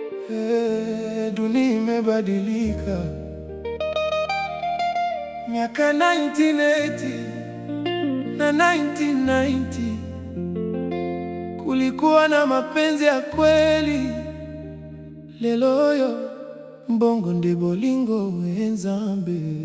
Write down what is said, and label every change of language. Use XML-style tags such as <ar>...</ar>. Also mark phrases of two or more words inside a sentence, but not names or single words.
<sw>Eh, dunia imebadilika. Miaka nineteen eighty na nineteen ninety, kulikuwa na mapenzi ya kweli.</sw> <ln>Lelo yo, mbongo ndi bolingo wenzambe.</ln>